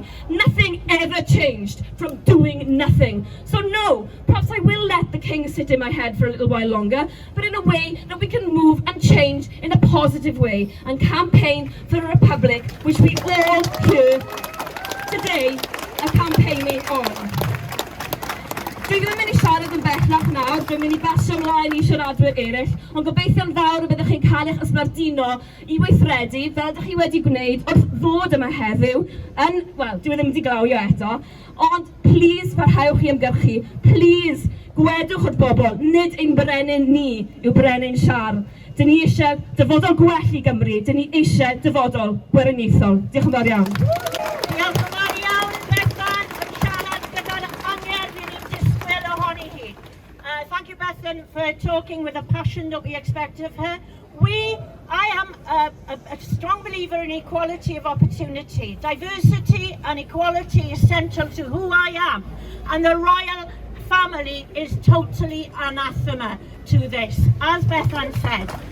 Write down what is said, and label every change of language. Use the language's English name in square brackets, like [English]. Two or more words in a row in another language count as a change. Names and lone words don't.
[English] Nothing ever changed from doing nothing. So no, perhaps I will let the king sit in my head for a little while longer, but in a way that we can move and change in a positive way and campaign for a republic which we all here today are campaigning on. [Welsh] Dwi ddim yn mynd I siarad yn bellach nawr, dwi'n mynd I basio ymlaen I siaradwyr eraill, ond gobeithio'n fawr y byddwch chi'n cael eich ysbardino I weithredu, fel ydych chi wedi gwneud wrth ddod yma heddiw, wel, dwi ddim wedi glawio eto, ond please parhewch I ymgyrchu, please gwedwch o'r bobl, nid ein brenin ni yw brenin Siar. Dyn ni eisiau dyfodol gwell I Gymru, dyn ni eisiau dyfodol gweriniaethol. Diolch yn fawr iawn. Diolch yn fawr iawn, Bethan, yn siarad gyda'r angerdd I ni'n disgwyl ohoni hi. [English] Thank you, Bethan, for talking with the passion that we expect of her. I am a strong believer in equality of opportunity. Diversity and equality is central to who I am. And the royal family is totally anathema to this, as Bethan said.